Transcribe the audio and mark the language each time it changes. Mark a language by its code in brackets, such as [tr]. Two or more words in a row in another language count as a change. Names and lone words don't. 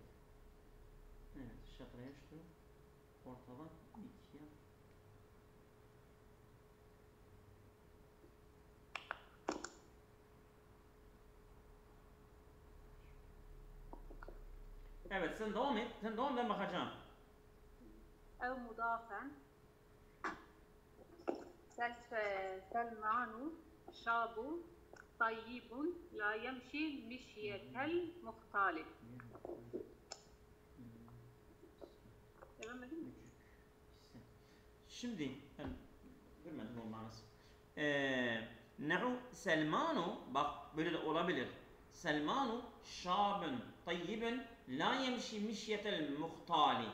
[tr] Evet, şatraya şu ortadan ikiye. Evet, sen devam et. Sen devam, ben bakacağım. [ar] أو مضافا سلمان شاب طيب لا يمشي مشية المختلف. [tr] Devam edeyim mi? Şimdi ben bilmedim o manası. Ne'u Selmanu, bak böyle de olabilir. [ar] سلمان شاب طيب لا يمشي مشية المختال.